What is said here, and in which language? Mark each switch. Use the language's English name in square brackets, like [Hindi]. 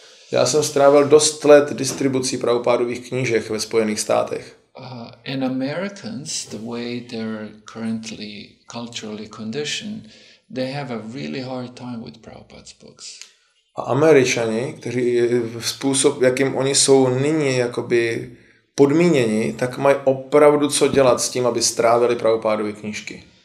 [Czech] Já jsem strávil dost let distribucí Prabhupádových knížek ve Spojených státech. [English] And Americans, the way they're currently culturally conditioned, they have a really hard time with Prabhupada's books. [Czech] A Američani, kteří způsob, jakým oni jsou nyní jakoby podmíněni, tak mají opravdu co dělat s tím, aby strávili Prabhupádovy knížky.